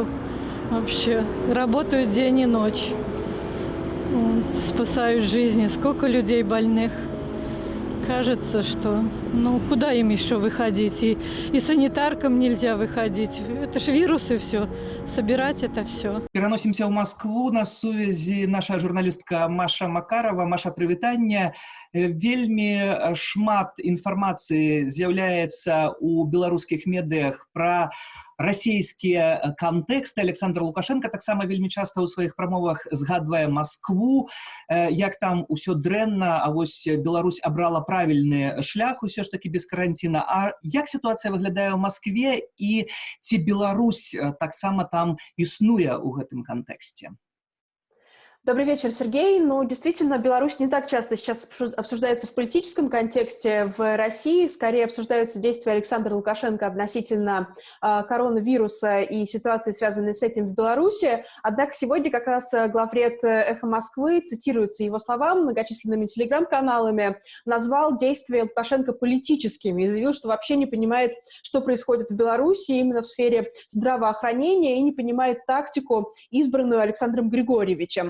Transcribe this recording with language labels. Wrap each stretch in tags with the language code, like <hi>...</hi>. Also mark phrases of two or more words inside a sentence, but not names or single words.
<ru>Вообще, работают день и ночь. Спасают жизни. Сколько людей больных. Кажется, что куда им еще выходить? И санитаркам нельзя выходить. Это ж вирусы все. Собирать это все.</ru> <be>Пераносимся в Москву. На сувязі наша журналістка Маша Макарова. Маша, прывітанне. Вельмі шмат інфармацыі з'яўляецца ў беларускіх медыях пра расійскія кантэксты. Александр Лукашенко таксама вельмі часта ў сваіх прамовах згадвае Маскву, як там усё дрэнна, а вось Беларусь абрала правільны шлях усё ж такі без каранціна. А як сітуацыя выглядае ў Маскве і ці Беларусь таксама там існуе ў гэтым кантэксце?</be> <ru>Добрый вечер, Сергей. Действительно, Беларусь не так часто сейчас обсуждается в политическом контексте в России. Скорее обсуждаются действия Александра Лукашенко относительно коронавируса и ситуации, связанной с этим в Беларуси. Однако сегодня как раз главред «Эхо Москвы», цитируется его слова многочисленными телеграм-каналами, назвал действия Лукашенко политическими и заявил, что вообще не понимает, что происходит в Беларуси именно в сфере здравоохранения и не понимает тактику, избранную Александром Григорьевичем.</ru>